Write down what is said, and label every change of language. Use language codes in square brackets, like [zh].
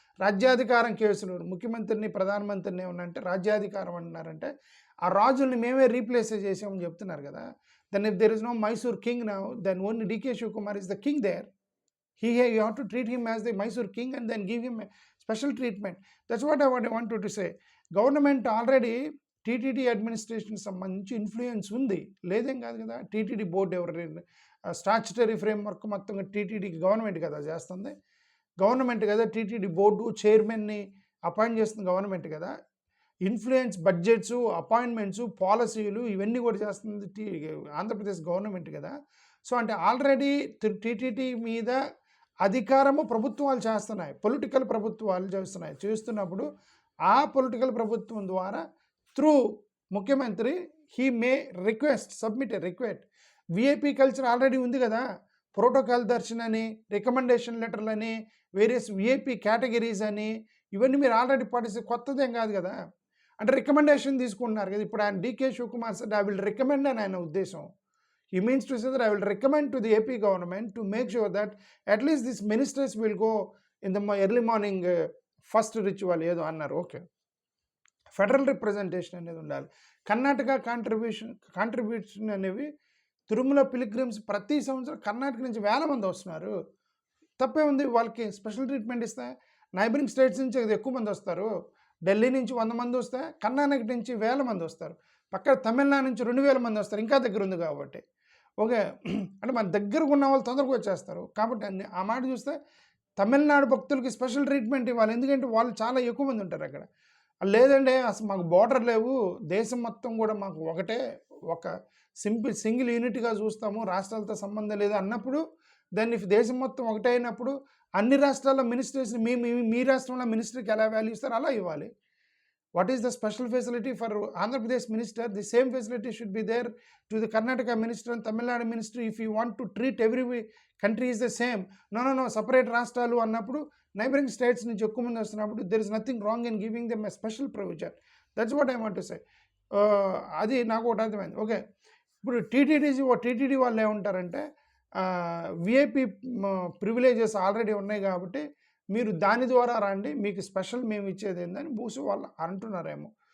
[te] రాజ్యాధికారం కేసులు ముఖ్యమంత్రిని ప్రధానమంత్రిని ఏమన్నంటే రాజ్యాధికారం అంటున్నారంటే ఆ రాజుల్ని మేమే రీప్లేస్ చేసామని చెప్తున్నారు కదా. [en] Then if there is no Mysore king now then only DK Shivakumar is the king there. You have to treat him as the Mysore king and then give him a special treatment. That's what I wanted to say. [te] Government already TTD administration సంబంధించి influence ఉంది, లేదేం కాదు కదా. TTD board ఎవరైనా statutory framework మొత్తంగా టీటీడీకి government కదా చేస్తుంది, government కదా టీటీడీ బోర్డు చైర్మన్ని అపాయింట్ చేస్తుంది గవర్నమెంట్ కదా. ఇన్ఫ్లుయెన్స్ బడ్జెట్స్, అపాయింట్మెంట్స్, పాలసీలు ఇవన్నీ కూడా చేస్తుంది ఆంధ్రప్రదేశ్ గవర్నమెంట్ కదా. సో అంటే ఆల్రెడీ టీటీడీ మీద అధికారము ప్రభుత్వాలు చేస్తున్నాయి, పొలిటికల్ ప్రభుత్వాలు చేస్తున్నప్పుడు ఆ పొలిటికల్ ప్రభుత్వం ద్వారా త్రూ ముఖ్యమంత్రి [en] He may submit request. [te] VIP culture already ఉంది కదా, ప్రోటోకాల్ దర్శన్ అని, రికమెండేషన్ లెటర్లు అని, వేరియస్ విఐపి కేటగిరీస్ అని, ఇవన్నీ మీరు ఆల్రెడీ కొత్తదేం కాదు కదా. అంటే రికమెండేషన్ తీసుకుంటున్నారు కదా. ఇప్పుడు ఆయన DK Shivakumar sir [en] I will recommend [te] అని ఆయన ఉద్దేశం. [en] He means to say that I will recommend to the AP government to make sure that at least these ministers will go in the early morning first ritual [te] ఏదో అన్నారు. Okay, federal representation అనేది ఉండాలి. Karnataka contribution అనేవి Tirumala pilgrims ప్రతి సంవత్సరం కర్ణాటక నుంచి వేల మంది వస్తున్నారు. తప్పే ఉంది, వాళ్ళకి స్పెషల్ ట్రీట్మెంట్ ఇస్తే. నైబరింగ్ స్టేట్స్ నుంచి ఎక్కువ మంది వస్తారు. ఢిల్లీ నుంచి 100 మంది వస్తే కర్ణాటక నుంచి 1000 మంది వస్తారు. పక్కన తమిళనాడు నుంచి 2000 మంది వస్తారు, ఇంకా దగ్గర ఉంది కాబట్టి. ఓకే, అంటే మన దగ్గరకు ఉన్న వాళ్ళు తొందరగా వచ్చేస్తారు కాబట్టి ఆ మాట చూస్తే తమిళనాడు భక్తులకి స్పెషల్ ట్రీట్మెంట్ ఇవ్వాలి, ఎందుకంటే వాళ్ళు చాలా ఎక్కువ మంది ఉంటారు అక్కడ. లేదంటే అసలు మాకు బోర్డర్ లేవు, దేశం మొత్తం కూడా మాకు ఒకటే, ఒక సింగిల్ యూనిట్గా చూస్తాము, రాష్ట్రాలతో సంబంధం లేదు అన్నప్పుడు, దాన్ని దేశం మొత్తం ఒకటే అయినప్పుడు అన్ని రాష్ట్రాల మినిస్టర్స్ మీ రాష్ట్రంలో మినిస్టర్కి ఎలా వాల్యూ ఇస్తారో అలా ఇవ్వాలి. [en] What is the special facility for Andhra Pradesh minister? The same facility should be there to the Karnataka minister and Tamil Nadu minister. If you want to treat every country is the same. No, separate [te] రాష్ట్రాలు అన్నప్పుడు neighbouring states నుంచి ఎక్కువ మంది వస్తున్నప్పుడు [en] there is nothing wrong in giving them a special provision. That's what I want to say. [te] అది నాకు ఒకటి అర్థమైంది. ఓకే, ఇప్పుడు టీటీడీ వాళ్ళు ఏమంటారంటే విఐపి ప్రివిలేజెస్ ఆల్రెడీ ఉన్నాయి కాబట్టి మీరు దాని ద్వారా రండి, మీకు స్పెషల్ మేము ఇచ్చేది ఏందని బూసు వాళ్ళు అంటున్నారేమో.